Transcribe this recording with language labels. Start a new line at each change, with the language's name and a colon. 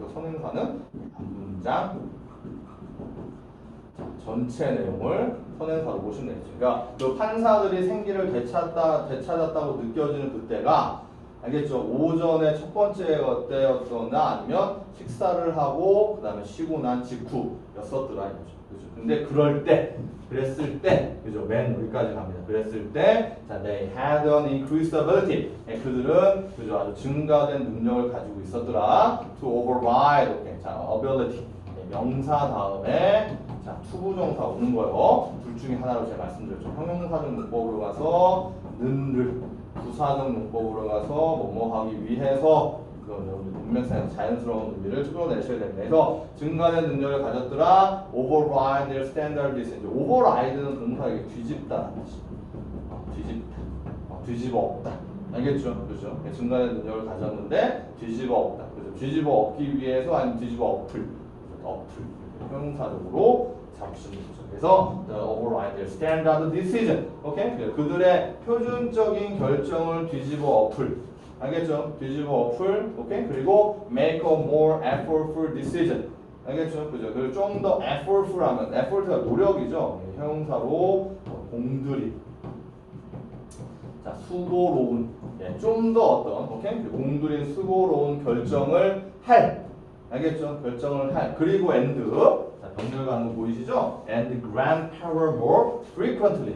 Korean: 여기서 선행사는 문장 전체 내용을 선행사로 보시면 되죠. 그러니까 그 판사들이 생기를 되찾았다고 느껴지는 그때가 알겠죠? 오전에 첫 번째 때였거나 아니면 식사를 하고 그 다음에 쉬고 난 직후였었더라 이거죠. 그죠? 근데 그랬을 때, 그죠? 맨 여기까지 갑니다.
English: 그랬을 때, 자, they had an increased ability.
Korean: 그들은 그죠? 아주 증가된 능력을 가지고 있었더라.
English: To override.
Korean: 오케이. 자,
English: ability.
Korean: 명사 다음에 자, 투부정사 오는 거요. 둘 중에 하나로 제가 말씀드렸죠. 형용사적 문법으로 가서 는를 부사적 문법으로 가서 뭐뭐 하기 위해서 그 문맥상에서 자연스러운 의미를 풀어내셔야 됩니다. 그래서 증가된 능력을 가졌더라.
English: override their standard decision.
Korean: override는 동사에게 뒤집다. 뒤집다. 뒤집어 엎다. 알겠죠? 그죠? 증가된 능력을 가졌는데 뒤집어 엎다. 그죠? 뒤집어 엎기 위해서 아니면 뒤집어 엎을. 엎을. 형용사적으로 잡으시는 거죠.
English: 그래서 the override their standard decision.
Korean: 오케이? 그들의 표준적인 결정을 뒤집어 엎을. 알겠죠? 뒤집어 엎을. 오케이?
English: 그리고 make a more effortful decision.
Korean: 알겠죠? 그죠? 그리고 좀 더 effortful 하면 effort가 노력이죠. 형용사로 공들임. 자, 수고로운. 예, 좀 더 어떤, 오케이? 공들인 수고로운 결정을 할. 알겠죠? 결정을 할. 그리고 and. 자, 병렬 가는 거 보이시죠?
English: and grant power more frequently.